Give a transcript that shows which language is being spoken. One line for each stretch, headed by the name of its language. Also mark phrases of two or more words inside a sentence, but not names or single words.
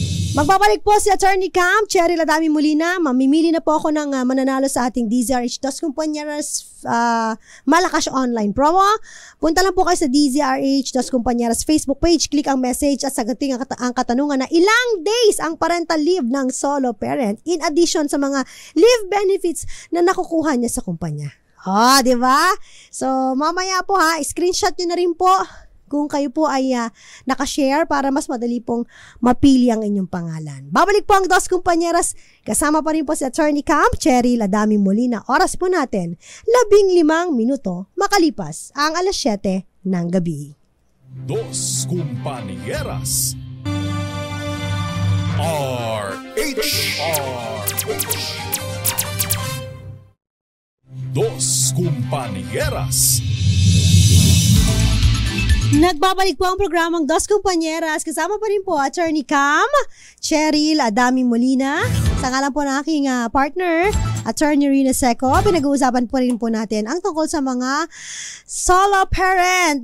Filipino: Magbabalik po si Attorney Cam, Cheryl Adami Molina. Mamimili na po ako ng mananalo sa ating DZRH Dos Compañeras Malakas Online Promo. Punta lang po kayo sa DZRH Dos Compañeras Facebook page, click ang message at sagutin ang katanungan na ilang days ang
English: parental leave
Filipino: ng
English: solo parent in addition
Filipino: sa mga
English: leave benefits
Filipino: na nakukuha niya sa kumpanya. Di ba? So, mamaya po screenshot nyo na rin po kung kayo po ay nakashare para mas madali pong mapili ang inyong pangalan. Babalik po ang Dos Compañeras. Kasama pa rin po si Attorney Cam, Cheryl Adami Molina. Oras po natin, 15 minuto makalipas ang 7:00 ng gabi. Dos Compañeras. RH. Dos Compañeras. Nagbabalik po ang programang Dos Compañeras. Kasama pa rin po Attorney Cam, Cheryl Adami Molina. Sa ngalan po ng aking partner, Attorney Rina Seco. Pinag-uusapan po rin po natin ang tungkol sa mga
English: solo parent.